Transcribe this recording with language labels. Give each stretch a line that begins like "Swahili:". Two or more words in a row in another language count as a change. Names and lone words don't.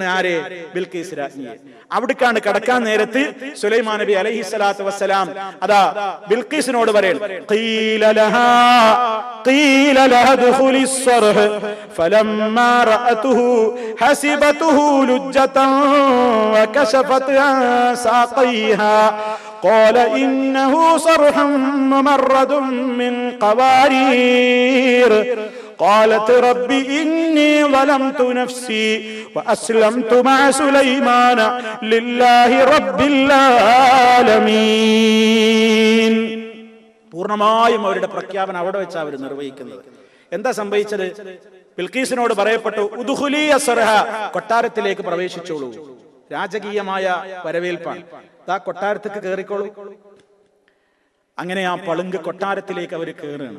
Malayalam: ആരെ? ബിൽഖീസ് രാജ്ഞിയെ. അവിടേക്കാണ് കടക്കാൻ നേരത്ത് സുലൈമാൻ നബി
Arabic: عليه الصلاة والسلام
Malayalam: അതാ ബിൽഖീസിനോട് പറയും, ഖീല
Arabic: لها ادخلي الصرح فلما رأته حسبته لجة وكشفت عن ساقيها قال إنه صرح ممرد من قوارير قالت رب إني ظلمت نفسي وأسلمت مع سليمان لله رب العالمين.
Malayalam: പൂർണ്ണമായും അവരുടെ പ്രഖ്യാപനം അവിടെ വെച്ച് അവർ നിർവഹിക്കുന്നത്. എന്താ സംഭവിച്ചത്? ബിൽഖീസിനോട് പറയപ്പെട്ടു,
Arabic: ادخلي الصرح,
Malayalam: കൊട്ടാരത്തിലേക്ക് പ്രവേശിച്ചോളൂ. രാജകീയമായ വരവേൽപ്പാണ്. ആ കൊട്ടാരത്തേക്ക് കയറിക്കോളൂ. അങ്ങനെ ആ പളുങ്ക് കൊട്ടാരത്തിലേക്ക് അവർ കയറുകയാണ്.